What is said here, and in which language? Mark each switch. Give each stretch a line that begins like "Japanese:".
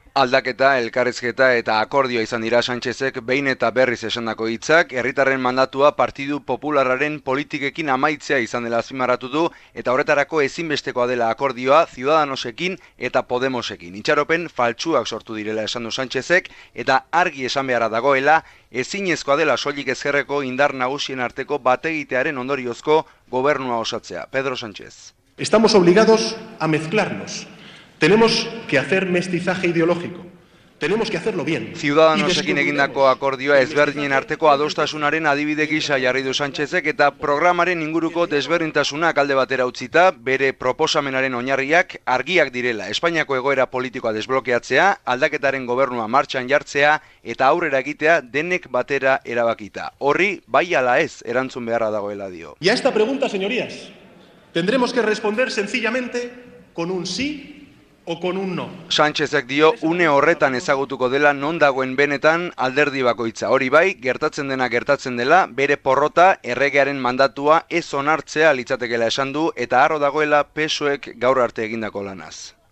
Basque: Aldaketa, elkarrizketa eta akordioa izan dira Sánchezek behin eta berriz esandako hitzak, herritarren mandatua Partidu Popularraren politikekin amaitzea izan dela azpimarratu du eta horretarako ezinbestekoa dela akordioa Ciudadanosekin eta Podemosekin. Itxaropen faltsuak sortu direla esan du Sánchezek eta argi esan beharra dagoela ezinezkoa dela soilik ezkerreko indar nagusien arteko bategitearen ondoriozko gobernua osatzea. Pedro Sánchez.
Spanish: Estamos obligados a mezclarnos. Tenemos que hacer mestizaje ideológico. Tenemos que hacerlo bien.
Basque: Ciudadanosekin egindako akordioa ezberdinen arteko adostasunaren adibide gisa jarri du Sánchezek eta programaren inguruko desberdintasunak alde batera utzita, bere proposamenaren oinarriak argiak direla. Espainiako egoera politikoa desblokeatzea, aldaketaren gobernua martxan jartzea eta aurrera egitea denek batera erabakita. Horri bai ala ez erantzun beharra dagoela dio.
Spanish: Y a esta pregunta, señorías, tendremos que responder sencillamente con un sí o con un no.
Basque: Sánchezek dio une horretan ezagutuko dela non dagoen benetan alderdi bakoitza. Hori bai, gertatzen dena gertatzen dela, bere porrota erregearen mandatua ez onartzea litzatekela esan du eta harro dagoela PSOEk gaur arte egindako lanaz.